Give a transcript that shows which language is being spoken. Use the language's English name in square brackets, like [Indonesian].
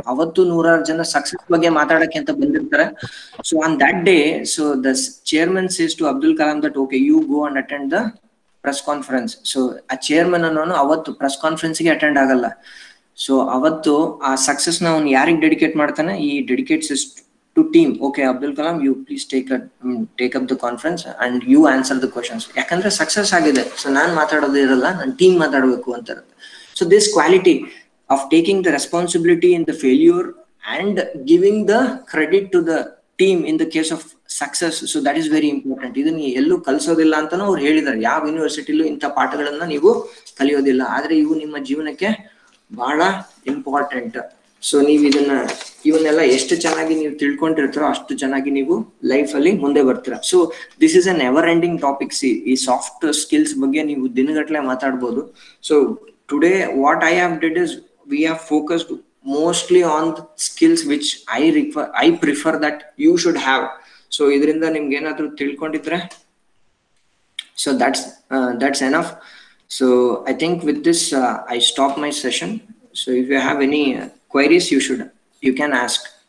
[Kannada] ಅವತ್ತು 100 ಜನ ಸಕ್ಸಸ್ ಬಗ್ಗೆ ಮಾತಾಡಕ್ಕೆ ಅಂತ ಬಂದಿರ್ತಾರೆ. [English] So on that day, so the chairman says to Abdul Kalam that okay, you go and attend the press conference. [Kannada] So ಆ ಚೇರ್ಮನ್ ಅನ್ನೋನು ಅವತ್ತು ಪ್ರೆಸ್ ಕಾನ್ಫರೆನ್ಸ್ಗೆ ಅಟೆಂಡ್ ಆಗಲ್ಲ. ಸೊ ಅವತ್ತು ಆ ಸಕ್ಸಸ್ ನ ಅವ್ನು ಯಾರಿಗೆ ಡೆಡಿಕೇಟ್ ಮಾಡ್ತಾನೆ, ಈ [English] Dedicates to team. Okay, Abdul Kalam, you please take up the conference and you answer the questions. [Kannada] ಯಾಕಂದ್ರೆ ಸಕ್ಸಸ್ ಆಗಿದೆ, ಸೊ ನಾನ್ ಮಾತಾಡೋದು ಇರಲ್ಲ, ನನ್ನ ಟೀಮ್ ಮಾತಾಡಬೇಕು ಅಂತ ಇರುತ್ತೆ. [English] So this quality of taking the responsibility in the failure and giving the credit to the team in the case of success, so that is very important. [Kannada] ಇದನ್ನ ಎಲ್ಲೂ ಕಲಿಸೋದಿಲ್ಲ ಅಂತಾನೂ ಅವ್ರು ಹೇಳಿದ್ದಾರೆ. ಯಾವ ಯೂನಿವರ್ಸಿಟಿಲೂ ಇಂಥ ಪಾಠಗಳನ್ನ ನೀವು ಕಲಿಯೋದಿಲ್ಲ, ಆದ್ರೆ ಇವು ನಿಮ್ಮ ಜೀವನಕ್ಕೆ ಬಹಳ ಇಂಪಾರ್ಟೆಂಟ್. ಸೊ ನೀವು ಇವನ್ನೆಲ್ಲ ಎಷ್ಟು ಚೆನ್ನಾಗಿ ನೀವು ತಿಳ್ಕೊಂಡಿರ್ತಾರೋ ಅಷ್ಟು ಚೆನ್ನಾಗಿ ನೀವು ಲೈಫ್ ಅಲ್ಲಿ ಮುಂದೆ ಬರ್ತೀರಾ. [English] So this is a never ending topic. [Kannada] ಈ ಸಾಫ್ಟ್ ಸ್ಕಿಲ್ಸ್ ಬಗ್ಗೆ ನೀವು ದಿನಗಟ್ಟಲೆ ಮಾತಾಡ್ಬೋದು. [English] So today what I have did is we have focused mostly on the skills which I prefer that you should have. [Kannada] So idrinda nimge enadru tilkondiದ್ರೆ, [English] so that's enough. So I think with this I stop my session. So if you have any queries, you can ask.